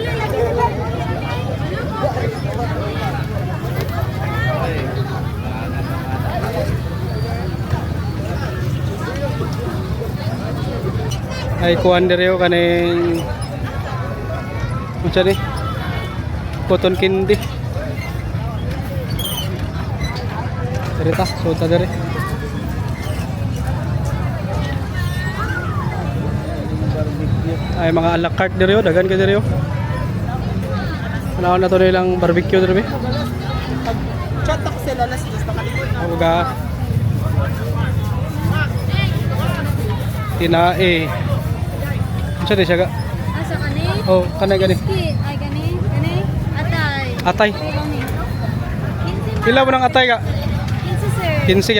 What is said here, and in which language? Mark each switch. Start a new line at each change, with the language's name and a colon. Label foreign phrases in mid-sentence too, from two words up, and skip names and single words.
Cebuano: Ay kuan diri yo kaning unsa ni? Cotton candy. Diri ta, suta diri. Ay mga a la carte diri yo, dagan ka diri yo. Ano na to nilang barbecue diri. Chatak sila las dos nakalikod na. Uga. Tinae. Unsa di siya ga? Asa kani? Oh, kana gani. Ay gani, gani. Atay. Atay. Pero ni. Pila mo ng atay ka? 15 sir.